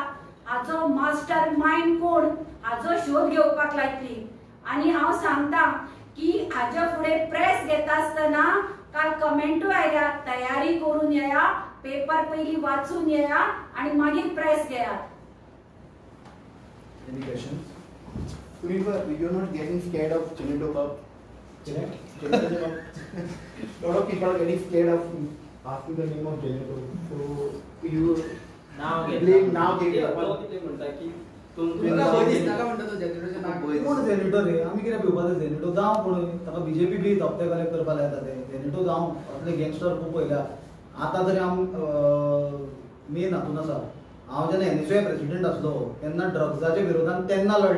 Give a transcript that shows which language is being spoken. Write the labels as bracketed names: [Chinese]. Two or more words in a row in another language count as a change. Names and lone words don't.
[Konkani] हाजो मास्टर माइंड कोण हाजो शोध घेवपाक लायतली. आणि हांव सांगता की हाज्या फुडें प्रेस घेता आसतना काल कमेंटू आयल्या, तयारी करून येया, पेपर पयलीं वाचून येया आणि मागीर प्रेस घेयात. [English] Any questions? You're not getting scared of Chinito Cup. Chinito Cup. Lot of people are getting scared of asking the name of Chinito. So you [Konkani] नाव किती म्हणता की कोण झेनिटो रे? आमी कित्याक भिवपाचो? झेनिटो जावं कोण ताका बीजेपी बी धपते कलेक्ट करपाक लायता ते. झेनिटो जावं असले गँगस्टर खूब पयल्या. आतां तरी मेन हातून आसा. हांव जेन्ना एनएसयूए प्रेसिडेंट आसलो तेन्ना ड्रग्साच्या विरोधान तेन्ना लढला.